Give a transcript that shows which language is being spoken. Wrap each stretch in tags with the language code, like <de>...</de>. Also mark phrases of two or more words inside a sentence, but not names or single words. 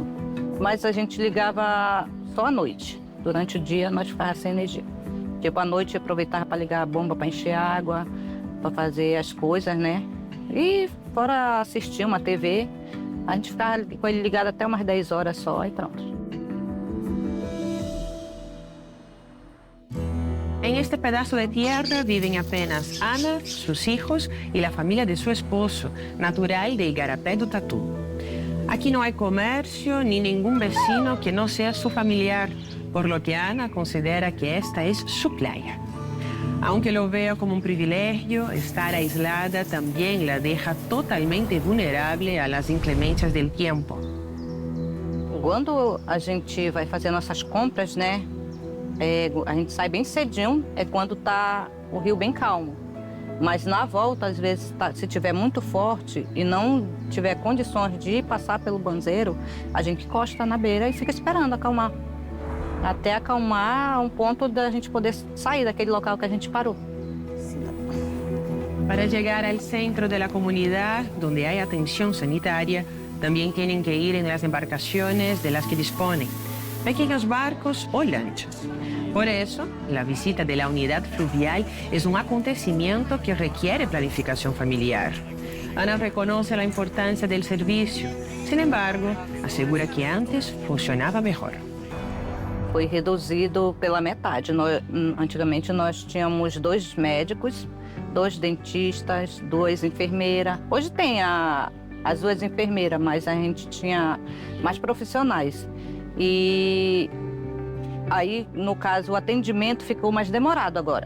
<pt>Mas a gente ligava só à noite. Durante o dia nós ficávamos sem energia. Tipo, à noite eu aproveitava para ligar a bomba para encher água, para fazer as coisas, né? E fora assistir uma TV, a gente ficava com ele ligado até umas 10 horas só e pronto.</pt> <es>En este pedazo de tierra viven apenas Ana, sus hijos y la familia de su esposo, natural de Igarapé do Tatu. Aquí no hay comercio ni ningún vecino que no sea su familiar, por lo que Ana considera que esta es su playa. Aunque lo vea como un privilegio, estar aislada también la deja totalmente vulnerable a las inclemencias del tiempo.</es> <pt>Quando a gente vai fazer nossas compras, né? A gente sai bem cedinho, é quando tá o rio bem calmo. Mas na volta, às vezes, se tiver muito forte e não tiver condições de passar pelo banzeiro, a gente encosta na beira e fica esperando acalmar. Até acalmar a um ponto da gente poder sair daquele local que a gente parou.</pt> <es>Para llegar al centro de la comunidad, donde hay atención sanitaria, también tienen que ir en las embarcaciones de las que disponen, pequeños barcos o lanchas. Por eso, la visita de la unidad fluvial es un acontecimiento que requiere planificación familiar. Ana reconoce la importancia del servicio, sin embargo, asegura que antes funcionaba mejor.</es> <pt>Foi reduzido pela metade. Antigamente nós tínhamos 2 médicos, 2 dentistas, 2 enfermeiras. Hoje tem as 2 enfermeiras, mas a gente tinha mais profissionais. E aí, no caso, o atendimento ficou mais demorado agora.</pt>